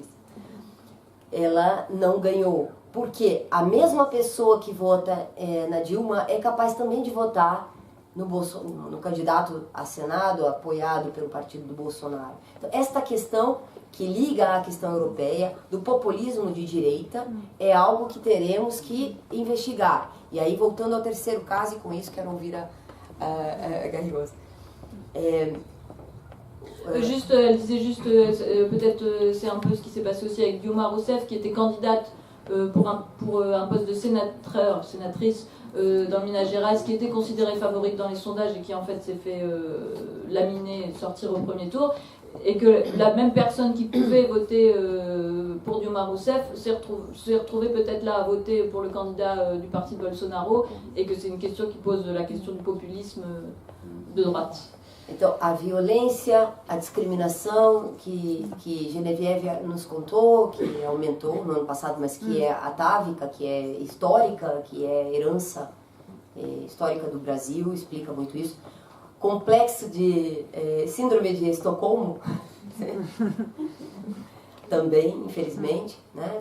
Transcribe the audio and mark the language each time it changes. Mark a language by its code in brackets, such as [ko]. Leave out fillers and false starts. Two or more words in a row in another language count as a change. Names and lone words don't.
[pt] Ela não ganhou, porque a mesma pessoa que vota na Dilma é capaz também de votar no candidato a Senado, apoiado pelo partido do Bolsonaro. Então, esta questão que liga à questão europeia do populismo de direita é algo que teremos que investigar. E aí, voltando ao terceiro caso, e com isso quero ouvir a Garrigós. [fr] Juste, elle disait juste, peut-être c'est un peu ce qui s'est passé aussi avec Dilma Rousseff, qui était candidate pour un poste de sénatrice dans Minas Gerais, qui était considérée favorite dans les sondages et qui en fait s'est fait laminer et sortir au premier tour. Et que la même personne qui pouvait voter pour Dilma Rousseff s'est retrouvée peut-être là à voter pour le candidat du parti de Bolsonaro, et que c'est une question qui pose la question du populisme de droite. [pt] Então, a violência, a discriminação que Geneviève nos contou, que aumentou no ano passado, mas que é atávica, que é histórica, que é herança histórica do Brasil, explica muito isso. Complexo de síndrome de Estocolmo, também, infelizmente, né?